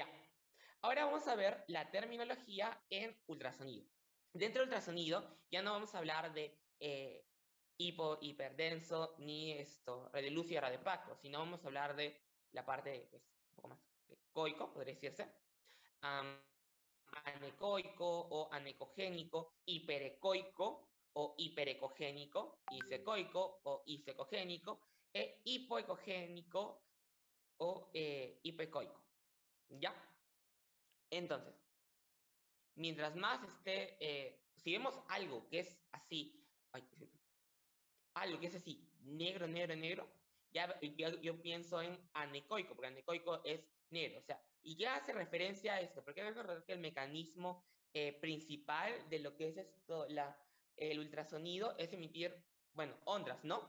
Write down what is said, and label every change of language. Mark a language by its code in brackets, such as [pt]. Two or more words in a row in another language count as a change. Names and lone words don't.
[es] Ahora vamos a ver la terminología en ultrasonido. Dentro del ultrasonido ya no vamos a hablar de hiperdenso, ni radioluz y radiopaco, sino vamos a hablar de la parte pues, un poco más coico, podría decirse, anecoico o anecogénico, hiperecoico o hiperecogénico, isecoico o isecogénico, e hipoecogénico o hipoecoico. ¿Ya? Entonces, mientras más si vemos algo que es así, algo que es así, negro, negro, negro, ya yo pienso en anecoico, porque anecoico es negro, o sea, y ya hace referencia a esto, porque hay que recordar que el mecanismo principal de lo que es el ultrasonido es emitir, bueno, ondas, ¿no?